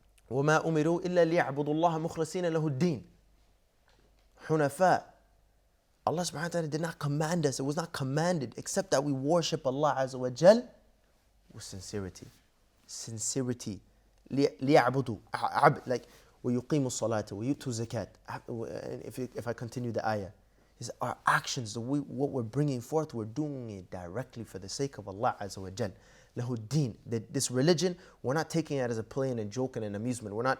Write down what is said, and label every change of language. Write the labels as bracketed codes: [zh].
[ar] وما أمروا إلا ليعبدوا الله مخلصين له الدين حنفاء. [en] Allah subhanahu wa ta'ala did not command us, it was not commanded except that we worship Allah Azza wa Jal with sincerity. Sincerity. [ar] ليعبدوا, like ويقيموا الصلاة ويؤتوا الزكاة. [en] If I continue the ayah, is our actions, what we're bringing forth, we're doing it directly for the sake of Allah Azza wa Jal. Lahu din. This religion, we're not taking it as a play and a joke and an amusement.